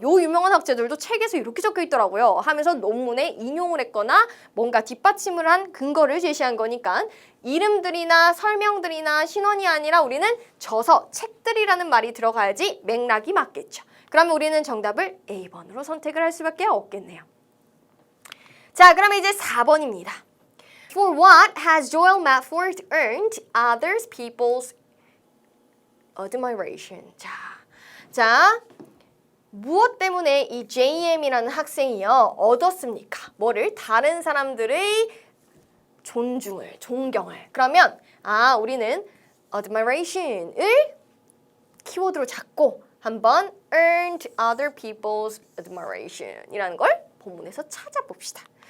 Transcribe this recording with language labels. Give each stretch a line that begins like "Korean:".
Korean: 요 유명한 학자들도 책에서 이렇게 적혀 있더라고요. 하면서 논문에 인용을 했거나 뭔가 뒷받침을 한 근거를 제시한 거니까 이름들이나 설명들이나 신원이 아니라 우리는 저서, 책들이라는 말이 들어가야지 맥락이 맞겠죠. 그러면 우리는 정답을 A번으로 선택을 할 수밖에 없겠네요. 자, 그러면 이제 4번입니다.
English: For what has Joel Matford earned others people's admiration?
Korean: 자, 무엇 때문에 이 JM이라는 학생이요 얻었습니까? 뭐를? 다른 사람들의 존중을, 존경을. 그러면 우리는 admiration을 키워드로 잡고 한번
English: earned other people's admiration
Korean: 이라는 걸 본문에서 찾아봅시다.